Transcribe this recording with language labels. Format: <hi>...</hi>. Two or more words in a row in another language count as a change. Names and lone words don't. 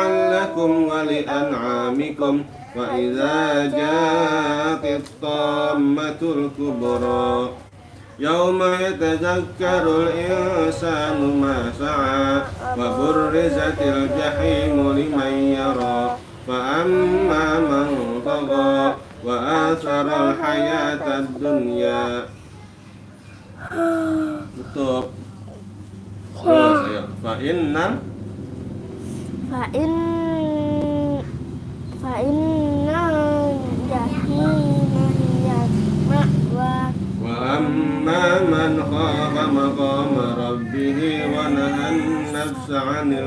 <ar>لكم ولأنعامكم وإذا جاءت الطامة الكبرى يوم يتذكر الإنسان ما سعى وبرزت الجحيم لمن يرى فأما من طغى وآثر الحياة الدنيا</ar> <jv>tutup terus ayo</jv> <ar>fa'inna الجحيم هي المأوى وأما من خاف مقام ربه ونهى النفس عن</ar>